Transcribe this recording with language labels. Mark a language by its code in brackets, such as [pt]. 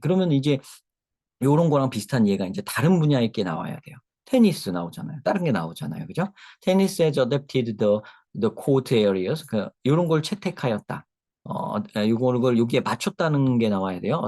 [ko] 그러면 이제 요런 거랑 비슷한 예가 이제 다른 분야의 게 나와야 돼요. 테니스 나오잖아요. 다른 게 나오잖아요. 그죠? [en] 테니스 has adapted the court areas. [ko] 요런 걸 채택하였다. 요걸 여기에 맞췄다는 게 나와야 돼요.